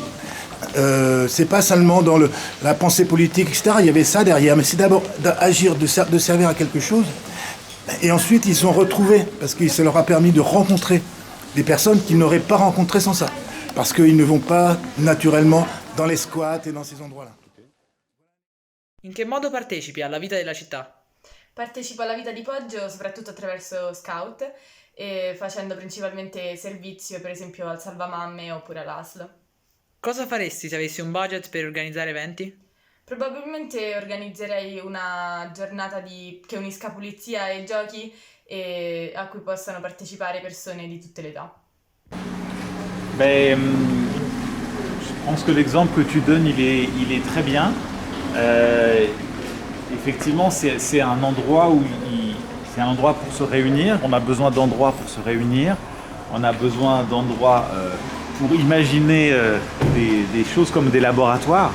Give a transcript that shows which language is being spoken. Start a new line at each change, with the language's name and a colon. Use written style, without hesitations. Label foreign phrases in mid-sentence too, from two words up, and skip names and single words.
French: C'est pas seulement dans la pensée politique, etc. Il y avait ça derrière, mais c'est d'abord d'agir, de servir à quelque chose. Et ensuite, ils sont retrouvés, parce que ça leur a permis de rencontrer des personnes qu'ils n'auraient pas rencontrées sans ça. Parce qu'ils ne vont pas naturellement dans les squats et dans ces endroits-là.
Italian: In che modo partecipi alla vita della città? Partecipo alla vita di Poggio soprattutto attraverso Scout e facendo principalmente servizio, per esempio al Salvamamme oppure all'ASL. Cosa faresti se avessi un budget per organizzare eventi? Probabilmente organizzerei una giornata che unisca pulizia e giochi e a cui possano partecipare persone di tutte le età.
French: Je pense que l'exemple que tu donnes, il est très bien. Effectivement, c'est un endroit c'est un endroit pour se réunir. On a besoin d'endroits pour se réunir. On a besoin d'endroits pour imaginer des choses comme des laboratoires.